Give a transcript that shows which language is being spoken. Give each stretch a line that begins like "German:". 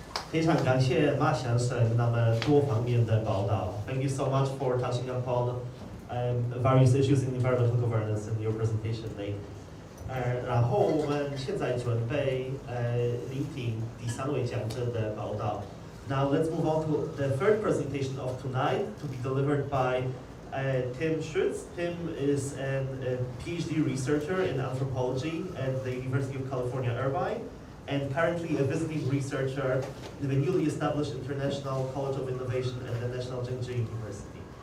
Chinese: 非常感谢马先生那么多方面的报道。
English: Thank you so much for touching upon various issues in environmental governance in your presentation today.
Chinese: 然后我们现在准备聆听第3位讲者的报道。
English: Now let's move on to the third presentation of tonight to be delivered by Tim Schutz. Tim is a PhD researcher in anthropology at the University of California, Irvine, and currently a visiting researcher in the newly established International College of Innovation at the National Jingzhi University.